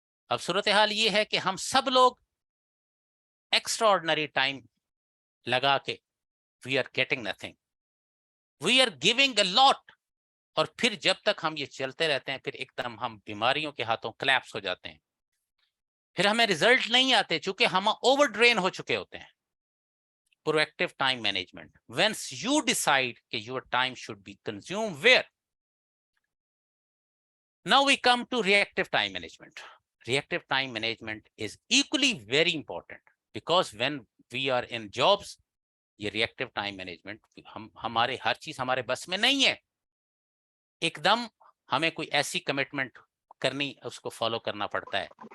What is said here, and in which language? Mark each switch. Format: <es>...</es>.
<ur>اب صورتحال یہ ہے کہ ہم سب لوگ ایکسٹرا آرڈنری ٹائم لگا کے</ur> <en>we are getting nothing. We are giving a lot.</en> <ur>اور پھر جب تک ہم یہ چلتے رہتے ہیں پھر ایک دم ہم بیماریوں کے ہاتھوں کلیپس ہو جاتے ہیں, پھر ہمیں ریزلٹ نہیں آتے چونکہ ہم اوور ڈرین ہو چکے ہوتے ہیں.</ur> <en>Proactive time management. Once you decide that your time should be consumed where? Now we come to reactive time management. Reactive time management is equally very important because when we are in jobs, یہ reactive time management ہمارے ہر چیز ہمارے بس میں نہیں ہے.</en> <ur>ایک دم ہمیں کوئی ایسی کمٹمنٹ کرنی, اس کو فالو کرنا پڑتا ہے.</ur>